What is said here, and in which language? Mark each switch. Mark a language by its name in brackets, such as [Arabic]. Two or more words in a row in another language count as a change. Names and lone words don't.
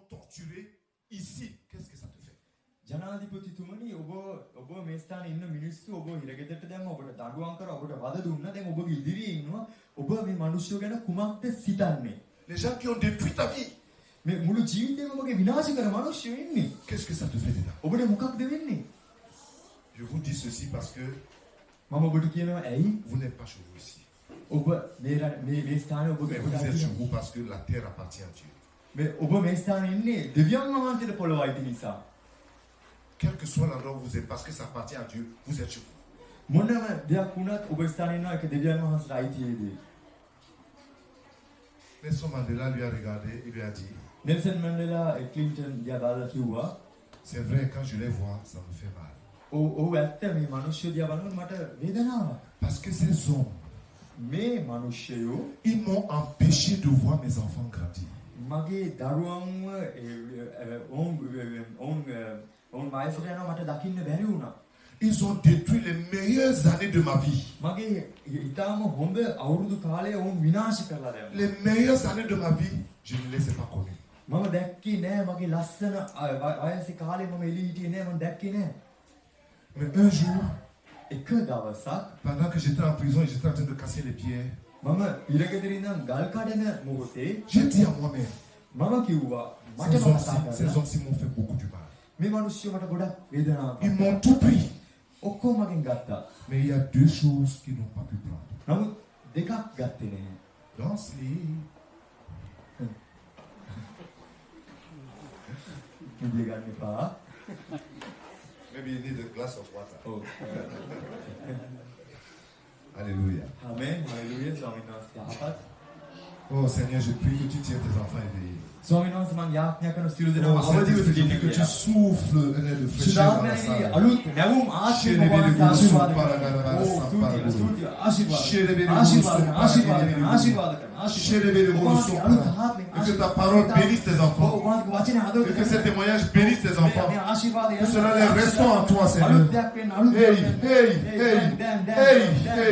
[French] torturé ici, qu'est-ce que ça te fait? [Sinhala] ජනාධිපතිතුමනි ඔබ මේ ස්ථානයේ ඉන්න මිනිස්සු ඔබ හිරගෙදරට දැම්ම ඔබට දඬුවම් කරා ඔබට වද දුන්නා දැන් ඔබගේ ඉදිරියේ ඉන්නවා ඔබ මේ මිනිස්සු ගැන කුමක්ද සිතන්නේ? [French] Les gens qui ont détruit ta vie. [Sinhala] මේ මුළු ජීවිතේම ඔබගේ විනාශ කර මිනිස්සු ඉන්නේ. [French] Qu'est-ce que ça te fait dedans? [Sinhala] ඔබට මොකක්ද වෙන්නේ? [French] Je vous dis ceci parce que [Sinhala] මම ඔබට කියනවා ඇයි? [French] vous n'êtes pas chez vous ici. [Sinhala] ඔබ මේ ස්ථානයේ ඔබගේ [French] Mais vous êtes chez vous parce que la terre appartient à Dieu. [Sinhala] මේ ඔබ මේ ස්ථානයේ ඉන්නේ දෙවියන් වහන්සේට පොළොව අයිති නිසා. [French] Quel que soit l'endroit où vous êtes, parce que ça appartient à Dieu, vous êtes chez vous. [Sinhala] මොනම දෙයක් වුණත් ඔබ ස්ථානයේ ඉන්නවා ඒක දෙවියන් වහන්සේට අයිතියේදී. [French] Nelson Mandela lui a regardé et lui a dit, [Sinhala] නෙල්සන් මැන්ඩෙලා ක්ලින්ටන් දිහා බලලා කිව්වා [French] c'est vrai, quand je les vois, ça me fait mal. [Sinhala] ඔව් ඇත්ත මේ මිනිස්සු දිහා බලනකොට මට වේදනාවක්. [French] Parce que ces hommes, [Sinhala] මේ මිනිස්සයෝ [French] ils m'ont empêché de voir mes enfants grandir. [Sinhala] මගේ දරුවන්ව ඔවුන් වයසට යනවා මට දකින්න බැරි වුණා. [French] Ils ont détruit les meilleures années de ma vie. [Sinhala] මගේ ඊටාම හොඳ අවුරුදු කාලය ඔවුන් විනාශ කරලා දැම්මා. [French] Les meilleures années de ma vie, je ne les ai pas connues. [Sinhala] මම දැක්කේ නෑ මගේ ලස්සන වයසේ කාලේ මම එළිය හිටියේ නෑ මම දැක්කේ නෑ. [French] Mais un jour, [Sinhala] එක දවසක් [French] pendant que j'étais en prison et j'étais en train de casser les pierres, [Sinhala] මම ඉරගෙදර ඉඳන් ගල් කඩන මොහොතේ [French] j'ai dit à moi-même, [Sinhala] මම කිව්වා මට [French] ces [Sinhala] කතා [French] hommes-ci [Sinhala] කරලා [French] m'ont fait beaucoup du mal. [Sinhala] මේ මිනිස්සු මට ගොඩක් වේදනාවක් [French] Ils m'ont tout pris. [Sinhala] ඔක්කොම මගෙන් ගත්තා. [French] Mais il y a deux choses qu'ils n'ont pas pu prendre. [Sinhala] නමුත් දෙකක් ගත්තේ නෑ. [French] Danse-les. [Sinhala] ඉන්දිය ගන්න එපා. [English] Maybe you need a glass of water. [Sinhala] ඔව්. [French] Alléluia. [Sinhala] ආමෙන්. හalleluya. ස්වාමීන් වහන්සේ යහපත්. [French] Oh Seigneur, je prie que tu tiennes tes enfants éveillés. [Sinhala] ස්වාමීන් වහන්සේ මම යාඥා කරන සියලු දෙනාම [French] Oh [Sinhala] අවදිව [French] Seigneur, je [Sinhala] සිටින්න [French] prie que tu [Sinhala] කියලා. [French] souffles un air de fraîcheur dans la [Sinhala] සුදානයේ [French] salle. [Sinhala] අලුත් නැවුම් ආශිර්වාද ආශිර්වාද [French] Et que ta parole bénisse tes enfants. Et que ces témoignages bénissent tes enfants. Que cela les ressort en toi, Seigneur. Hey, hey, hey, hey, hey.